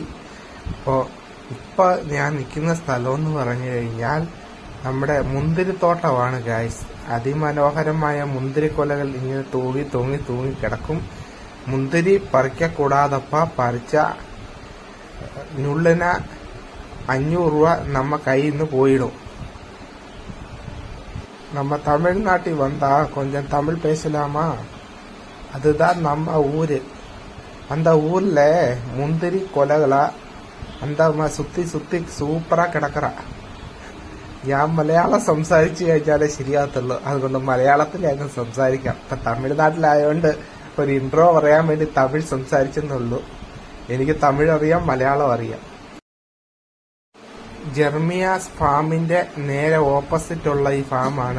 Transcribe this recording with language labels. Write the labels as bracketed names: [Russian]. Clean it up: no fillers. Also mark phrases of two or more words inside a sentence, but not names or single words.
[Malayalam] ഇപ്പോൾ ഞാൻ നിൽക്കുന്ന സ്ഥലമെന്ന് പറഞ്ഞു കഴിഞ്ഞാൽ നമ്മുടെ മുന്തിരിത്തോട്ടമാണ് ഗായ്സ്. അതിമനോഹരമായ മുന്തിരിക്കൊലകൾ ഇങ്ങനെ തൂങ്ങി കിടക്കും. മുന്തിരി പറിക്കക്കൂടാതപ്പ പറിച്ച നുള്ളിന 500 രൂപ നമ്മ കയ്യിൽ നിന്ന് പോയിടും. [Tamil] நம்ம தமிழ்நாட்டில் வந்தா கொஞ்சம் தமிழ் பேசலாமா? அதுதான் நம்ம ஊரு. அந்த ஊர்ல முந்திரி கொலைகளா அந்த சுத்தி சூப்பரா கிடக்கற. [Malayalam] ഞാൻ മലയാളം സംസാരിച്ചു കഴിഞ്ഞാലേ ശരിയാകത്തുള്ളൂ. അതുകൊണ്ട് മലയാളത്തിൽ അങ്ങ് സംസാരിക്കാം. ഇപ്പൊ തമിഴ്നാട്ടിലായതുകൊണ്ട് ഒരു ഇൻട്രോ പറയാൻ വേണ്ടി തമിഴ് സംസാരിച്ചെന്നുള്ളൂ. എനിക്ക് തമിഴ് അറിയാം, മലയാളം അറിയാം. ജെർമിയാസ് ഫാമിന്റെ നേരെ ഓപ്പോസിറ്റ് ഉള്ള ഈ ഫാമാണ്.